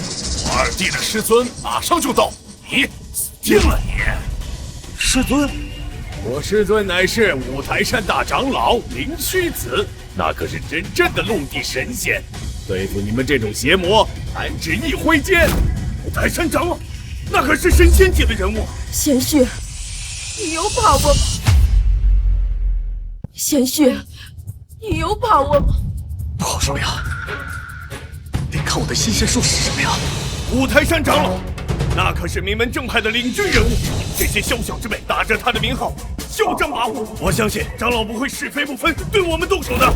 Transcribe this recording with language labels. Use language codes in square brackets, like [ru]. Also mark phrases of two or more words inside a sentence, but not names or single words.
[zh] 我二弟的師尊馬上就到，你死定了你！師尊，我師尊乃是五台山大長老靈虛子，那可是真正的陸地神仙。對付你們這種邪魔， 弹指一揮間。五台山长老，那可是神仙级的人物。贤婿，你有把握吗？贤婿，你有把握吗？不好说呀，得看我的新仙术是什么呀。五台山长老，那可是名门正派的领军人物，这些宵小之辈打着他的名号嚣张跋扈，我相信长老不会是非不分对我们动手的。